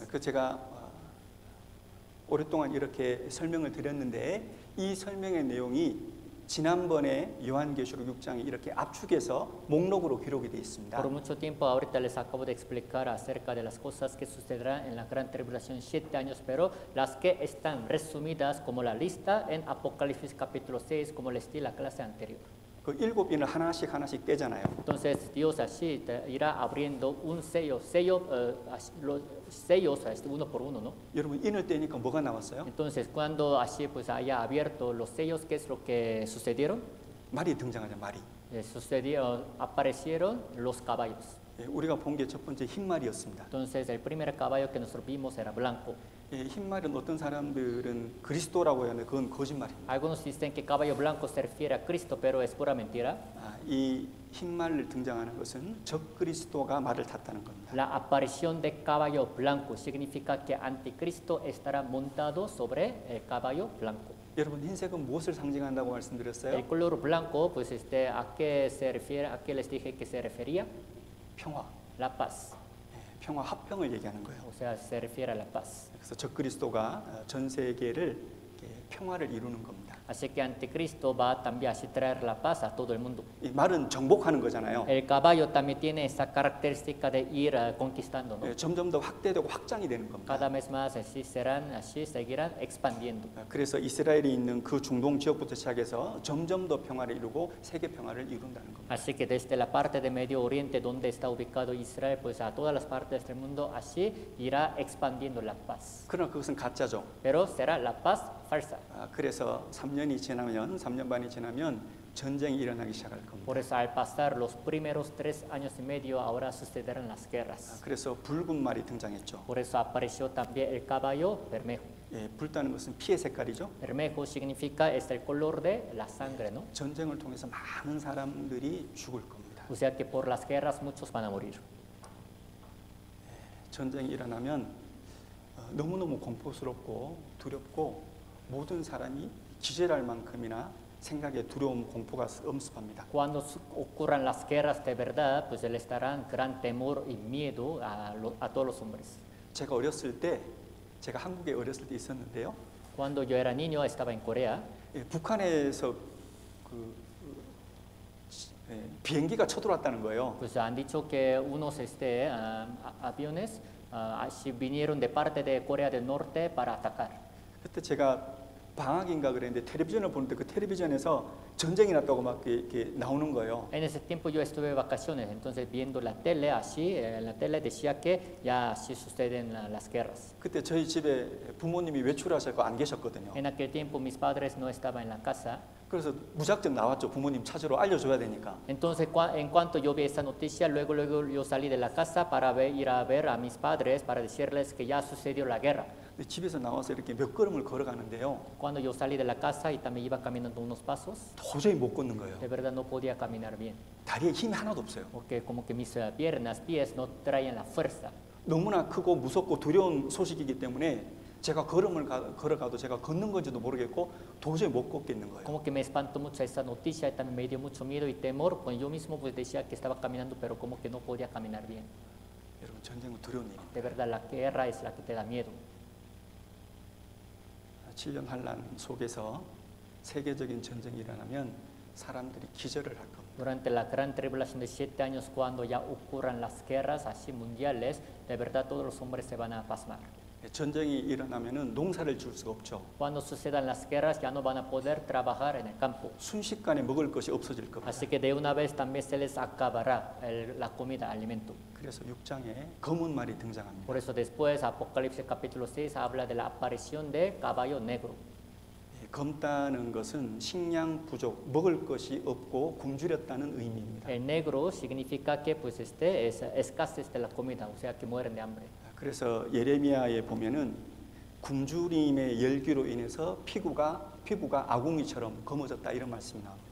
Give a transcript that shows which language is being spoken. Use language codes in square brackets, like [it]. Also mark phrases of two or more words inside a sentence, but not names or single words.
[ko] 그 제가 오랫동안 이렇게 설명을 드렸는데 이 설명의 내용이 지난번에 요한계시록 6장에 이렇게 압축해서 목록으로 기록이 되어 있습니다. [es] Por mucho tiempo ahorita les acabo de explicar acerca de las cosas que sucederán en la gran tribulación 7 años, pero las que están resumidas como la lista en Apocalipsis capítulo 6, como les di la clase anterior. [ko] 그 7비늘 하나씩 떼잖아요. [es] Entonces Dios así irá abriendo un sello, los sellos uno por uno, ¿no? [ko] 여러분 인을 떼니까 뭐가 나왔어요? [es] Entonces cuando así pues haya abierto los sellos, ¿qué es lo que sucedieron? [ko] 말이 등장하죠. 말이. [es] Aparecieron los caballos. [ko] 우리가 본 게 첫 번째 흰말이었습니다. [es] Entonces el primer caballo que nosotros vimos era blanco. [ko] 흰말은 어떤 사람들은 그리스도라고 하는데 그건 거짓말입니다. [es] Algunos dicen que caballo blanco se refiere a Cristo, pero es pura mentira. [ko] 이 흰말을 등장하는 것은 적 그리스도가 말을 탔다는 겁니다. [es] La aparición de caballo blanco significa que anticristo estará montado sobre el caballo blanco. [ko] 여러분 흰색은 무엇을 상징한다고 말씀드렸어요? [es] El color blanco, pues ¿a qué se refiere? ¿A qué les dije que se refería? [ko] 평화. [es] La paz. [ko] 평화 합평을 얘기하는 거예요. [es] O sea, se refiere a la paz. [ko] 그래서 적 그리스도가 전 세계를 평화를 이루는 겁니다. [es] Así que anticristo va también a traer la paz a todo el mundo. [ko] 이 말은 정복하는 거잖아요. [es] El caballo también tiene esa característica de ir conquistando, ¿no? [ko] 점점 더 확대되고 확장이 되는 겁니다. [es] Cada vez más así seguirán expandiendo. [ko] 그래서 이스라엘이 있는 그 중동 지역부터 시작해서 점점 더 평화를 이루고 세계 평화를 이룬다는 겁니다. [es] Así que desde la parte de Medio Oriente donde está ubicado Israel, pues a todas las partes del mundo así irá expandiendo la paz. [ko] 그러나 그것은 가짜죠. [es] Pero será la paz falsa. [ko] 그래서 3년 반이 지나면 전쟁이 일어나기 시작할 겁니다. [es] Por eso al pasar los primeros 3 años y medio ahora sucederán las guerras. [ko] 그래서 붉은 말이 등장했죠. [es] Por eso apareció también el caballo bermejo. [ko] 붉다는 것은 피의 색깔이죠. [es] Bermejo significa es el color de la sangre, ¿no? [ko] 전쟁을 통해서 많은 사람들이 죽을 겁니다. [es] O sea que por las guerras muchos van a morir. [ko] 전쟁이 일어나면 너무너무 공포스럽고 두렵고 모든 사람이 기절할 만큼이나 생각에 두려움, 공포가 엄습합니다. [es] Cuando ocurran las guerras de verdad, pues les darán gran temor y miedo a todos los hombres. [ko] 제가 한국에 어렸을 때 있었는데요. [es] Cuando yo era niño estaba en Corea. [ko] 북한에서 비행기가 쳐들어왔다는 거예요. [es] Pues han dicho que unos aviones así vinieron de parte de Corea del Norte para atacar. [ko] 그때 제가 방학인가 그랬는데 텔레비전을 보는데 그 텔레비전에서 전쟁이 났다고 막 이렇게 나오는 거예요. [es] En ese tiempo yo estuve de vacaciones, entonces viendo la tele así, en la tele decía que ya así suceden las guerras. [ko] 그때 저희 집에 부모님이 외출하셔서 안 계셨거든요. [es] En aquel tiempo mis padres no estaban en la casa. [ko] 그래서 무작정 나왔죠. 부모님 찾으러 알려줘야 되니까. [es] Entonces en cuanto yo vi esa noticia, luego yo salí de la casa para ir a ver a mis padres para decirles que ya sucedió la guerra. [ko] 집에서 나와서 이렇게 몇 걸음을 걸어가는데요. [es] Cuando yo salí de la casa y también iba caminando unos pasos, [ko] 도저히 못 걷는 거예요. [es] de verdad no podía caminar bien, [ko] 다리에 힘이 하나도 없어요. [es] porque como que mis piernas, pies no traían la fuerza. [ko] 너무나 크고 무섭고 두려운 소식이기 때문에 제가 걸어가도 제가 걷는 건지도 모르겠고 도저히 못 걷겠는 거예요. [es] Como que me espantó mucho esa noticia y también me dio mucho miedo y temor, pues yo mismo pues decía que estaba caminando, pero como que no podía caminar bien. [ko] 여러분 전쟁은 두려운 일입니다. [es] De verdad la guerra es la que te da miedo. [ko] 7년 환란 속에서 세계적인 전쟁이 일어나면 사람들이 기절을 할 겁니다. [es] Durante la gran tribulación de 7 años, cuando ya ocurran las guerras así mundiales, de verdad todos los hombres se van a pasmar. [ko] 전쟁이 일어나면은 농사를 지을 수가 없죠. [es] Cuando sucedan las guerras ya no van a poder trabajar en el campo. [ko] 순식간에 먹을 것이 없어질 겁니다. [es] Así que de una vez también se les acabará la comida, alimento. [ko] 그래서 6장에 검은 말이 등장합니다. [es] Por eso después Apocalipsis capítulo 6 habla de la aparición de caballo negro. [ko] 검다는 것은 식량 부족, 먹을 것이 없고 굶주렸다는 의미입니다. [es] El negro significa que pues es escasez de la comida, o sea que mueren de hambre. [ko] 그래서 예레미야에 보면은 굶주림의 열기로 인해서 피부가 아궁이처럼 검어졌다 이런 말씀이 나옵니다.